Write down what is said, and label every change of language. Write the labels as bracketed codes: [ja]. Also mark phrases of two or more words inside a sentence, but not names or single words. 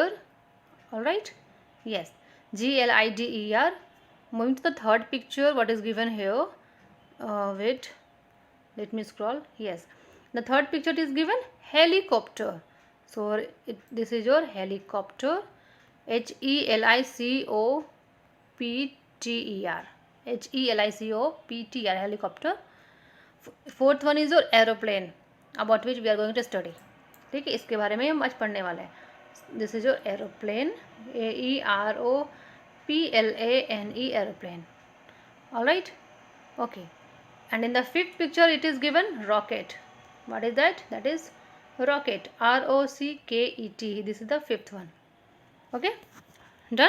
[en] All right. Yes, G-L-I-D-E-R. Moving to the third picture, what is given here? Wait, let me scroll. Yes, the third picture is given helicopter. So this is your helicopter, H-E-L-I-C-O-P-T-E-R. H-E-L-I-C-O-P-T-E-R, helicopter. Fourth one is your aeroplane, about which we are going to study. [hi] ठीक है, इसके बारे में हम आज पढ़ने वाले हैं. [en] This is your aeroplane, A-E-R-O-P-L-A-N-E, aeroplane. All right. Okay. And in the fifth picture it is given rocket. What is that? That is rocket, R-O-C-K-E-T. This is the fifth one. Okay, done.